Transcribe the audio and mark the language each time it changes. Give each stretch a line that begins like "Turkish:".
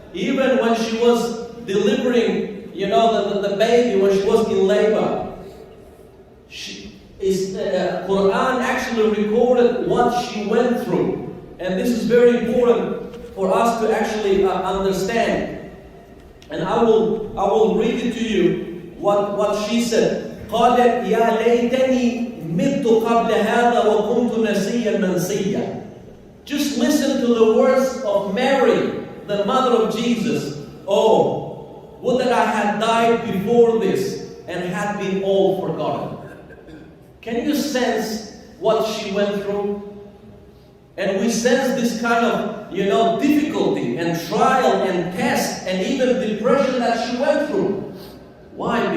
English: Even when she was delivering, the baby, when she was in labor, Quran actually recorded what she went through. And this is very important for us to actually understand. And I will read it to you, what she said.
Arabic: قالت يا ليتني مت قبل هذا وكنت نسيا منسيا.
English: Just listen to the words of Mary, the mother of Jesus. Oh, would that I had died before this and had been all forgotten. Can you sense what she went through? And we sense this kind of, difficulty and trial and test and even depression that she went through. Why?